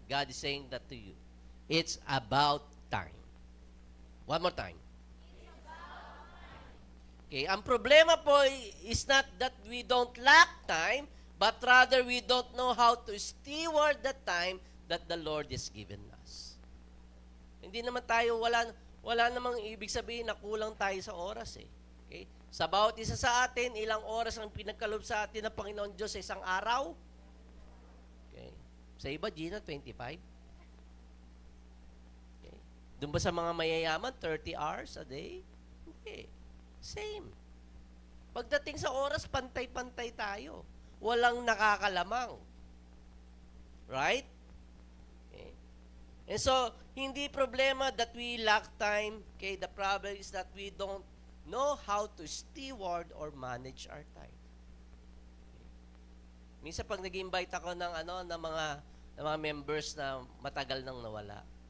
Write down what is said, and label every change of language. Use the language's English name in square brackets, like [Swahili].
[English] God is saying that to you. It's about time. One more time. Okay, [Filipino] ang problema po [English] is not that we don't lack time, but rather we don't know how to steward the time that the Lord has given us. [Filipino] Hindi naman tayo, wala namang ibig sabihin na kulang tayo sa oras eh. Okay? Sa bawat isa sa atin, ilang oras ang pinagkaloob sa atin ng Panginoon Diyos sa isang araw? Okay. Sa iba, Gina, 25. Doon ba sa mga mayayaman, [English] 30 hours a day? [Filipino] Hindi. Same. Pagdating sa oras, pantay-pantay tayo. Walang nakakalamang. Right? Okay. [English] And so, [Filipino] hindi problema [English] that we lack time. Okay, the problem is that we don't know how to steward or manage our time. Okay. [Filipino] Minsan pag nag-invite ako ng mga members na matagal nang nawala.